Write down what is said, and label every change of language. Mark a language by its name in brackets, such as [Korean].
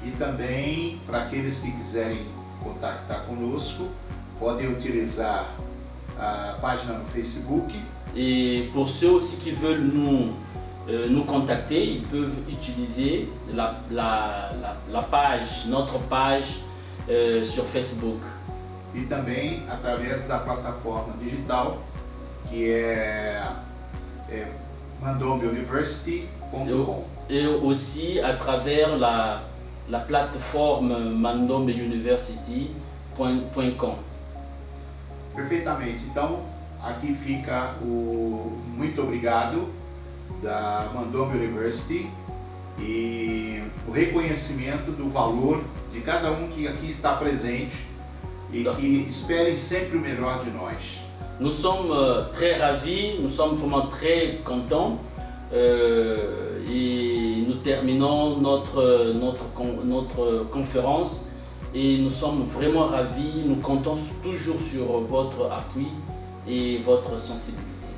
[Portuguese] E também, para aqueles que quiserem contactar conosco, podem utilizar a página no Facebook. [French] Et pour ceux aussi qui veulent nous contacter, ils peuvent utiliser la page, notre page sur Facebook. [Portuguese] E também através da plataforma digital, que é mandombeuniversity.com. [French] Et aussi à travers la plateforme mandombeuniversity.com. [Portuguese] Perfeitamente. Então, aqui fica o muito obrigado da Mandombe University e o reconhecimento do valor de cada um que aqui está presente e que esperem sempre o melhor de nós. [French] Nous sommes très ravis, nous sommes vraiment très contents et nous terminons notre conférence et nous sommes vraiment ravis, nous comptons toujours sur votre appui et votre sensibilité.